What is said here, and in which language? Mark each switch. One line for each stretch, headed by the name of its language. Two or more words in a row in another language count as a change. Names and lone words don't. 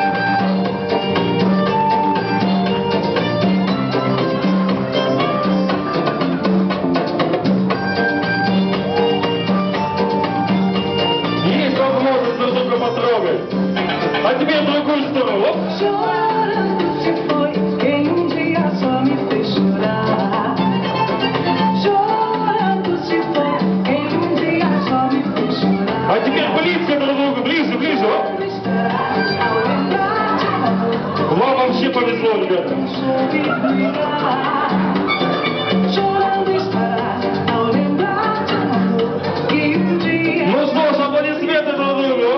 Russian: Есть возможность друг друга потрогать. А теперь в другую сторону. Оп.
Portuguese: Chorando se foi quem dia só me fez chorar. Chorando se foi quem dia só me fez chorar.
Russian: А теперь близко друг к другу, ближе, ближе. Оп. Вам вообще повезло, ребята. Ну что ж, аплодисменты друг другу.